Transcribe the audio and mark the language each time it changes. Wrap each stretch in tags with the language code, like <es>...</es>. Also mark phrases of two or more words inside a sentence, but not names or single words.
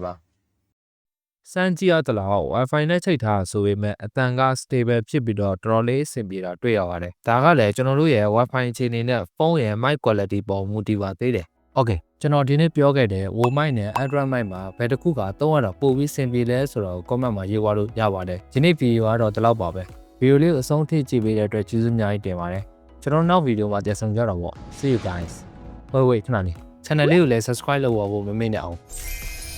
<my>စမ်းကြည့်ရသလား Wi-Fi နဲ့ချိတ်ထားဆိုပေမဲ့အတန်က stable ဖြစ်ပြီးတော့တော်တော်လေးအဆင်ပြေတာတွေ့ရပါတယ်ဒါကလည်းကျွန်တော်တို့ရဲ့ Wi-Fi အခြေအနေနဲ့ဖုန်းရဲ့</my> <en>mic quality</en> <my>ပေါ်မူတည်ပါသေးတယ် Okay ကျွန်တော်ဒီနေ့ပြောခဲ့တဲ့ Wo mic နဲ့ Android mic မှာဘယ်တစ်ခုကသုံးရတော့ပိုပြီးအဆင်ပြေလဲဆိုတော့ comment မှာရေးသွားလို့ရပါတယ်ဒီနေ့ video ကတော့ဒီလောက်ပါပဲဗီဒီယိုလေးကိုအဆုံးထိကြည့်ပေးတဲ့အတွက်ကျေးဇူးအများကြီးတင်ပါတယ်ကျွန်တော်နောက်ဗီဒီယိုမှာပြန်ဆောင်ကြတော့ပေါ့</my> <en>See you guys wait</en> <my>ခဏလေး channel လေးကိုလည်း subscribe လုပ်ဖို့မမေ့နဲ့အောင်</my>